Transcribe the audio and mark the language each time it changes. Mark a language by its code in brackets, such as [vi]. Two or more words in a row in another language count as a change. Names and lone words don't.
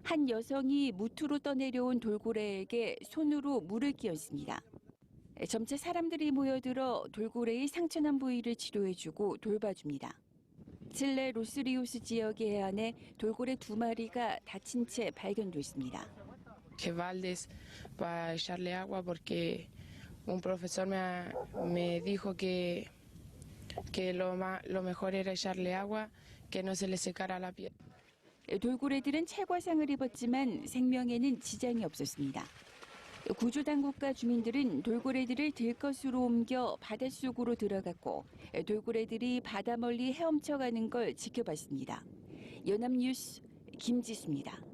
[ko] 한 여성이 무트로 떠내려온 돌고래에게 손으로 물을 끼얹습니다. 점차 사람들이 모여들어 돌고래의 상처난 부위를 치료해주고 돌봐줍니다. 칠레 로스리우스 지역의 해안에 돌고래 2마리가 다친 채 발견됐습니다. [es] Que baldes para echarle agua porque un profesor me dijo que lo mejor era echarle agua, que no se le secara la piel. [ko] 돌고래들은 채과상을 입었지만 생명에는 지장이 없었습니다. 구조당국과 주민들은 돌고래들을 들것으로 옮겨 바닷속으로 들어갔고 돌고래들이 바다 멀리 헤엄쳐가는 걸 지켜봤습니다. 연합뉴스 김지수입니다.